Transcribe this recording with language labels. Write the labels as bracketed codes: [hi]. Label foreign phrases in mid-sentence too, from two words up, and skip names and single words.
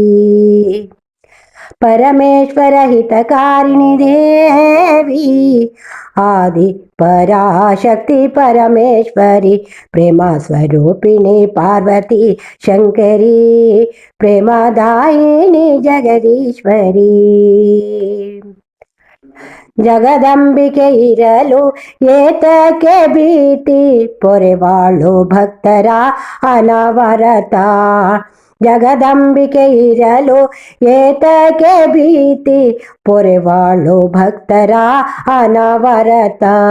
[sa] परमेश्वर हितकारिणि देवी आदि पराशक्ति परमेश्वरी प्रेमस्वरूपिणि पार्वती शङ्करी प्रेमदायिनि जगदीश्वरी [kn] ಜಗದಂಬಿಕೆ ಇರಲು ಏತಕ್ಕೆ ಭೀತಿ ಪೊರೆವಾಳು ಭಕ್ತರ ಅನವರತ ಜಗದಂಬಿಕೆ ಇರಲು ಏತಕ್ಕೆ ಭೀತಿ ಪೊರೆವಾಳು ಭಕ್ತರ ಅನವರತ